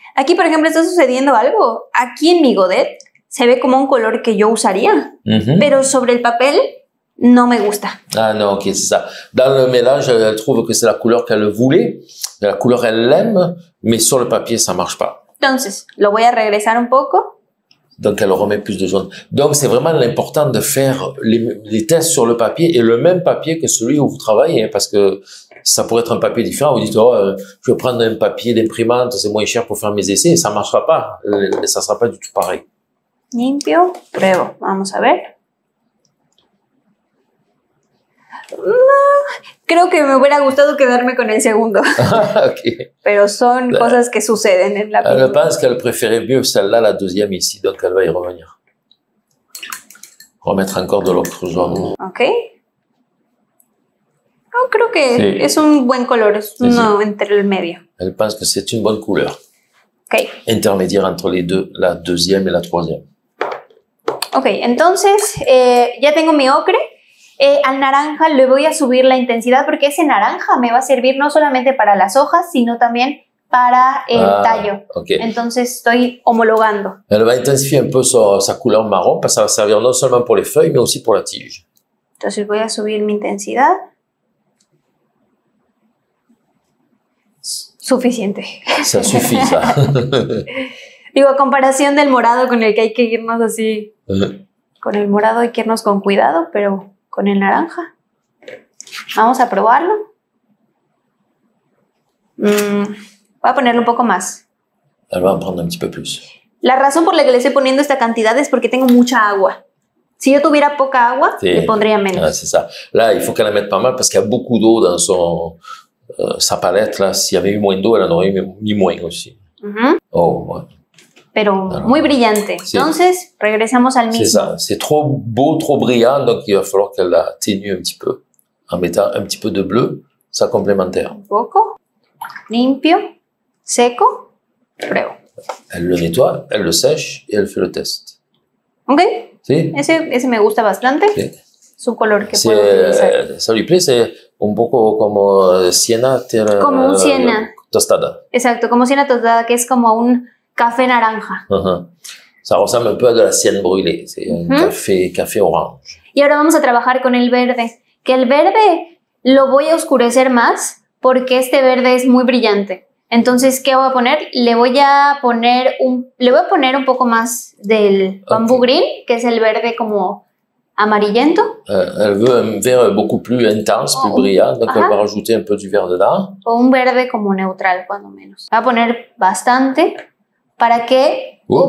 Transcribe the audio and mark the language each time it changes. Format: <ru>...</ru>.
<es>Aquí por ejemplo está sucediendo algo. Aquí en mi godet se ve como un color que yo usaría, pero sobre el papel no me gusta.</es> <fr>Ah non, ok, c'est ça. Dans le mélange, elle trouve que c'est la couleur qu'elle voulait, la couleur elle l'aime, mais sur le papier ça marche pas.</fr> <es>Entonces, lo voy a regresar un poco.</es> <fr>Donc, elle remet plus de jaune. Donc, c'est vraiment l'important de faire les tests sur le papier et le même papier que celui où vous travaillez, hein, parce que ça pourrait être un papier différent. Vous dites, oh, je vais prendre un papier d'imprimante, c'est moins cher pour faire mes essais. Ça marchera pas. Ça sera pas du tout pareil.</fr> <es>Limpio, pruebo. Vamos a ver. Creo que me hubiera gustado quedarme con el segundo.</es> <en>Okay.</en> <es>Pero son cosas que suceden en la vida.</es> <fr>Elle pense qu'elle préférait mieux celle-là, la deuxième ici, donc elle va y revenir. Remettre encore de l'ocre jaune.</fr> <en>Ok.</en> <es>No, creo que sí. Es un buen color, es uno sí. Entre el medio.</es> <fr>Elle pense que c'est une bonne couleur.</fr> <en>Ok.</en> <fr>Intermédiaire entre les deux, la deuxième et la troisième.</fr> <es>Ok, entonces ya tengo mi ocre. Al naranja le voy a subir la intensidad porque ese naranja me va a servir no solamente para las hojas, sino también para el tallo.</es> <en>Okay.</en> <es>Entonces estoy homologando.</es> <fr>Elle va intensifier un peu sa couleur marron parce que ça va servir non seulement pour les feuilles, mais aussi pour la tige.</fr> <es>Entonces voy a subir mi intensidad. Suficiente.</es> <fr>Ça suffit, ça.</fr> <es>Digo, a comparación del morado con el que hay que irnos así. Con el morado hay que irnos con cuidado, pero con el naranja. Vamos a probarlo. Voy a ponerle un poco más.</es> <fr>Elle va en prendre un petit peu plus.</fr> <es>La razón por la que le estoy poniendo esta cantidad es porque tengo mucha agua. Si yo tuviera poca agua, sí. Le pondría menos.</es> <fr>Ah, c'est ça. Là, il faut qu'elle en mette pas mal parce qu'il y a beaucoup d'eau dans sa palette. Là, s'il y avait eu moins d'eau, elle en aurait mis moins aussi. Oh, ouais.</fr> <es>Pero alors, muy brillante. Sí. Entonces, regresamos al mismo.</es> <fr>C'est ça. C'est trop beau, trop brillant, donc il va falloir qu'elle la ténue un petit peu. En mettant un petit peu de bleu, ça complémentaire.</fr> <es>Un poco. Limpio. Seco. Pruebo.</es> <fr>Elle le nettoie, elle le sèche et elle fait le test.</fr> <en>Ok.</en> <es>Sí. Ese me gusta bastante. Sí. Es un color que puedo utilizar.</es> <fr>Ça lui plaît, c'est</fr> <es>un poco como siena. Como un siena. Tostada. Exacto, como siena tostada, que es como un café naranja.</es> <fr>Ça ressemble un peu à de la sienne brûlée. C'est un café orange.</fr> <es>Y ahora vamos a trabajar con el verde. Que el verde lo voy a oscurecer más porque este verde es muy brillante. Entonces, ¿qué voy a poner? Le voy a poner un poco más del bambú green, que es el verde como amarillento.</es> <fr>Elle veut un vert beaucoup plus intense, plus brillant, donc elle va rajouter un peu du vert dedans.</fr> <es>O un verde como neutral, cuando menos. Voy a poner bastante para que...</es>